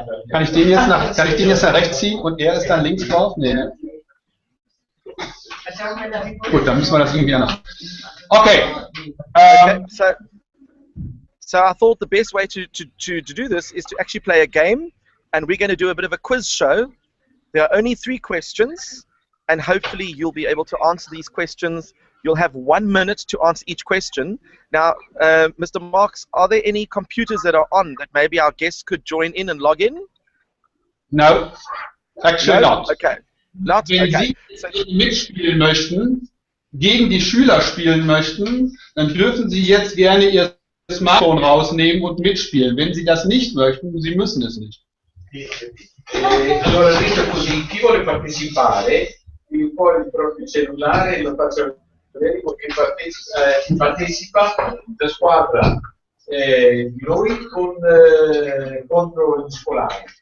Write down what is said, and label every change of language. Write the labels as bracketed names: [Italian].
[German] Kann ich den jetzt nach rechts ziehen und er ist dann links drauf? Nee, ne? Gut, dann müssen wir das irgendwie anders. Okay. [English] Okay, so I thought the best way to do this is to actually play a game, and we're going to do a bit of a quiz show. There are only 3 questions, and hopefully you'll be able to answer these questions. You'll have 1 minute to answer each question. Now, Mr. Marx, are there any computers that are on that maybe our guests could join in and log in? No, actually No? not. Okay. Not? [German] Wenn [English] Okay. [German] Sie mitspielen möchten, gegen die Schüler spielen möchten, dann dürfen Sie jetzt gerne Ihr Smartphone rausnehmen und mitspielen. Wenn Sie das nicht möchten, Sie müssen es nicht. [Italian] Allora detto così, chi vuole partecipare, può il proprio cellulare e lo faccio vedere perché partecipa la squadra di noi contro gli scolari.